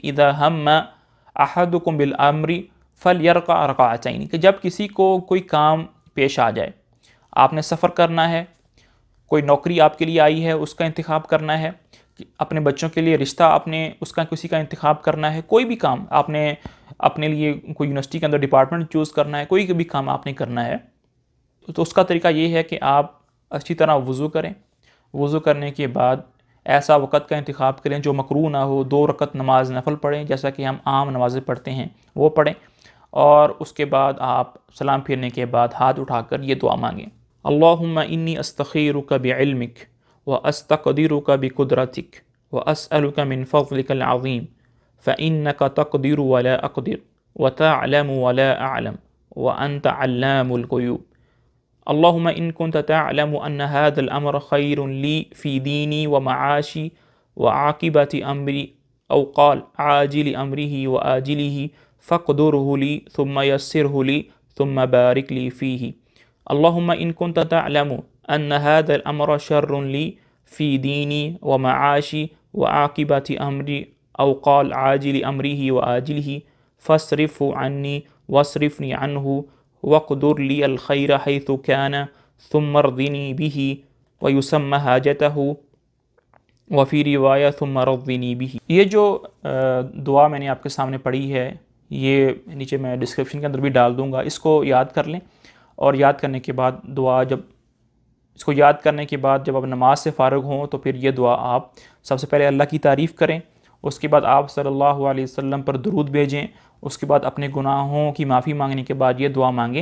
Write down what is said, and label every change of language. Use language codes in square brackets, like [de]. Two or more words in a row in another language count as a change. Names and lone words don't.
[ur] कि [ar] إذا هم أحدكم بالأمر فليركع ركعتين, [ur] کہ جب کسی کو کوئی کام پیش آ جائے، آپ نے سفر کرنا ہے، کوئی نوکری آپ کے لیے آئی ہے اس کا انتخاب کرنا ہے، اپنے بچوں کے لیے رشتہ آپ نے اس کا کسی کا انتخاب کرنا ہے، کوئی بھی کام آپ نے اپنے لیے کوئی یونیورسٹی کے اندر [en] department choose [ur] کرنا ہے، کوئی بھی کام آپ نے کرنا ہے، تو اس کا طریقہ یہ ہے کہ آپ اچھی طرح وضو کریں. وضو کرنے کے بعد ایسا وقت کا انتخاب کریں جو مکروہ نہ ہو. 2 رکعت نماز نفل پڑھیں، جیسا کہ ہم عام نمازیں پڑھتے ہیں وہ پڑھیں، اور اس کے بعد آپ سلام پھیرنے کے بعد ہاتھ اٹھا کر یہ دعا مانگیں, [ar] اللهم إني أستخيرك بعلمك وأستقدرك بقدرتك وأسألك من فضلك العظيم فإنك تقدر ولا أقدر وتعلم ولا أعلم وأنت علام الغيوب. اللهم إن كنت تعلم أن هذا الأمر خير لي في ديني ومعاشي وعاقبة أمري أو قال عاجل أمره وعاجله فاقدره لي ثم يسره لي ثم بارك لي فيه. اللهم إن كنت تعلم أن هذا الأمر شر لي في ديني ومعاشي وعاقبة أمري أو قال عاجل أمره وعاجله فاصرفه عني واصرفني عنه واقدر لي الخير حيث كان ثم رضني به ويسمي حاجته وفي رواية ثم رضني به. [ur] یہ جو دعا میں نے آپ کے سامنے پڑھی ہے، یہ نیچے میں ڈسکرپشن کے اندر بھی ڈال دوں گا. اس کو یاد کر لیں اور یاد کرنے کے بعد جب آپ نماز سے فارغ ہوں تو پھر یہ دعا آپ سب سے پہلے اللہ کی تعریف کریں، اس کے بعد آپ [ar] صلى الله عليه وسلم [ur] پر درود بھیجیں، اس کے بعد اپنے گناہوں کی معافی مانگنے کے بعد یہ دعا مانگیں.